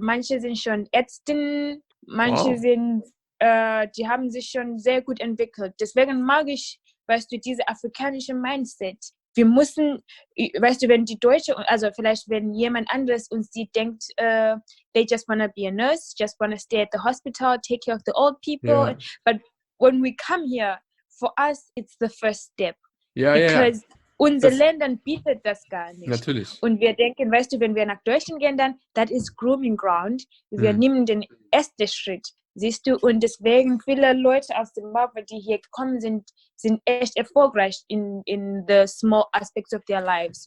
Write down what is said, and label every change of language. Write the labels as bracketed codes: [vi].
[de] Manche sind schon Ärztinnen, manche sind, die haben sich schon sehr gut entwickelt. Deswegen mag ich, weißt du, diese afrikanische Mindset. Wir müssen, weißt du, wenn die Deutsche, also vielleicht wenn jemand anderes uns sieht, denkt, [en] they just wanna be a nurse, just wanna stay at the hospital, take care of the old people. Yeah. But when we come here, for us, it's the first step. [de] Because unsere Länder bietet das gar nicht. Natürlich. Und wir denken, weißt du, wenn wir nach Deutschland gehen, dann, [en] that is grooming ground. [de] Wir nehmen den ersten Schritt. Siehst du, und deswegen viele Leute aus Zimbabwe, die hier gekommen sind echt erfolgreich [en] in the small aspects of their lives.